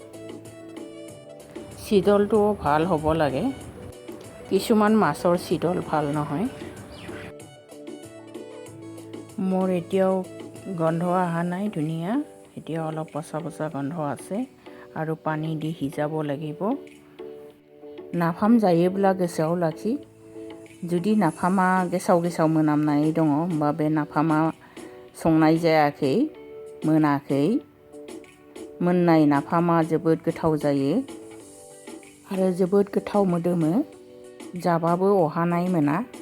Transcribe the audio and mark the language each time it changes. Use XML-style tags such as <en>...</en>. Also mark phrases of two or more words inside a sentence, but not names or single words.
<as>চিডলটোও ভাল হ'ব লাগে, কিছুমান মাছৰ চিডল ভাল নহয়। মোৰ এতিয়াও গন্ধ অহা নাই, ধুনীয়া। এতিয়া অলপ পচা গন্ধ আছে, আৰু পানী দি সিজাব লাগিব।</as> <brx>नाफाम जायोब्ला गोसोआव लाखि, जुदि नाफामा गेसाव मोनामनाय दङ होमबा बे नाफामा संनाय जायाखै, मोनाखै। मोननाय नाफामा जोबोद गोथाव जायो, आरो जोबोद गोथाव मोदोमो, जाबाबो अहानाय मोना।</brx>